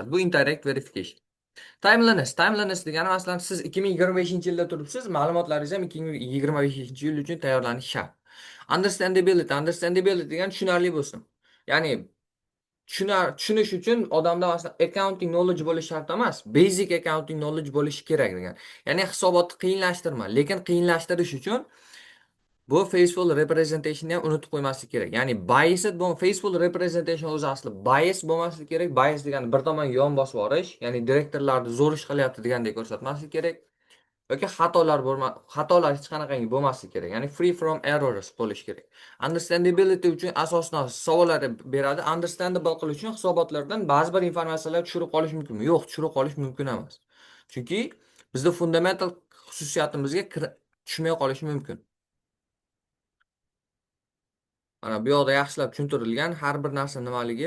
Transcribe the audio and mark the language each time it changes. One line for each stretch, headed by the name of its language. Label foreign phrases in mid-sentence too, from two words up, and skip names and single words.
Uzbek: Bu
English: indirect verification.
Uzbek: Timeliness degani masalan siz 2025-yilda turibsiz, ma'lumotlaringiz ham 2025-yil uchun tayyorlanishi shart. Understandability degani tushunarli bo'lsin. Ya'ni tushunish uchun odamda masalan
English: accounting knowledge
Uzbek: bo'lishi shart emas,
English: basic accounting knowledge
Uzbek: bo'lishi kerak degan. Ya'ni hisobotni qiyinlashtirma, lekin qiyinlashtirish uchun bu
English: faithful representation
Uzbek: ham unutib qo'ymaslik kerak. Ya'ni
English: biased faithful representation
Uzbek: o'zi asli bias bo'lmaslik kerak. Bias degani bir tomon yon bosib yuborish, ya'ni direktorlarni zo'r ish qilyapti degandek ko'rsatmaslik kerak. Yoki xatolar hech qanaqangi bo'lmaslik kerak. Ya'ni
English: free from errors
Uzbek: bo'lish kerak. Understandability uchun asosdan savollar beradi. Understandable qilish uchun hisobotlardan ba'zi bir informatsiyalar tushirib qolish mumkinmi? Yo'q, tushirib qolish mumkin emas. Chunki bizda fundamental xususiyatimizga tushmay qolishi mumkin. Mana bu yoqda yaxshilab tushuntirilgan har bir narsa nimaligi.